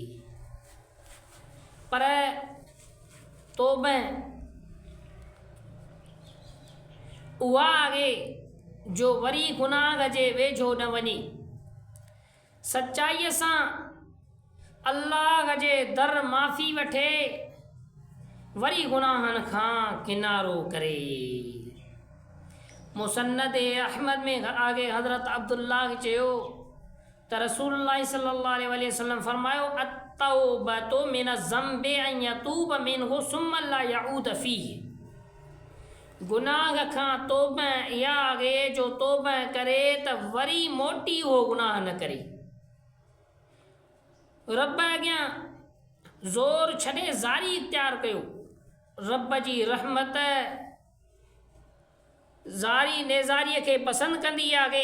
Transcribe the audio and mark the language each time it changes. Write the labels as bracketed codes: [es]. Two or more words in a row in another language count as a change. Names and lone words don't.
[sd] पर तौबा उहा आहे जो वरी गुनाह जे वेझो न वञे, सचाईअ सां अल्लाह जे दर माफ़ी वठे, वरी गुनाहनि खां किनारो करे। मुसन्नद अहमद में आगे हज़रत अब्दुल्लाह चयो त रसूलुल्लाह [ar] صلى الله عليه وسلم [sd] फरमायो, [ar] التوبة من الذنب أن يتوب منه ثم لا يعود فيه. [sd] गुनाह खां तौबा इहा आहे जो तौबा करे त वरी मोटी उहो गुनाह न करे। रब अॻियां ज़ोर छॾे ज़ारी इख्तियार कयो। रब जी रहमत ज़ारी नेज़ारीअ खे पसंदि कंदी आहे।